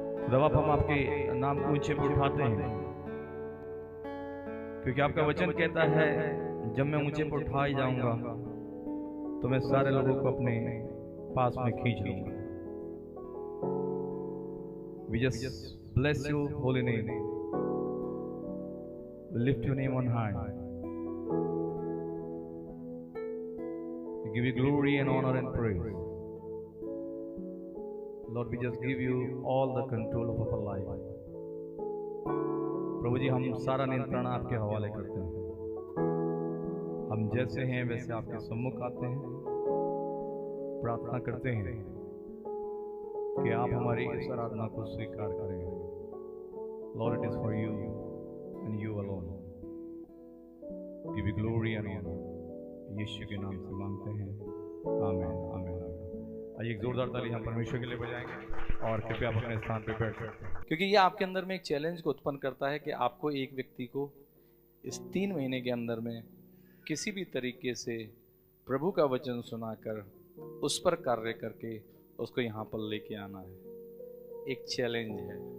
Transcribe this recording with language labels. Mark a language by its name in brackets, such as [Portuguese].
[Hindi] जब हम आपके नाम को ऊंचे पे उठाते हैं, क्योंकि आपका वचन कहता है जब मैं ऊंचे पर उठाई जाऊंगा तो मैं सारे लोगों को अपने पास में खींच लूंगा। [English] We just bless your holy name. Lift your name on high. We give you glory and honor and praise. Lord, we just give you all the control of our life. [Hindi] प्रभु जी, हम सारा नियंत्रण आपके हवाले करते हैं। हम जैसे हैं वैसे आपके सम्मुख आते हैं, प्रार्थना करते हैं कि आप हमारी इस आराधना को स्वीकार करें। [English] Lord, it is for you and you alone. Give you glory and honor. [Hindi] यीशु के नाम से मांगते हैं, आमीन आमीन। आइए एक जोरदार ताली हम परमेश्वर के लिए बजाएंगे और कृपया आप अपने स्थान पर बैठ सकते हैं। क्योंकि ये आपके अंदर में एक चैलेंज को उत्पन्न करता है कि आपको एक व्यक्ति को इस 3 महीने के अंदर में किसी भी तरीके से प्रभु का वचन सुनाकर उस पर कार्य करके उसको यहाँ पर लेके आना है। एक चैलेंज है।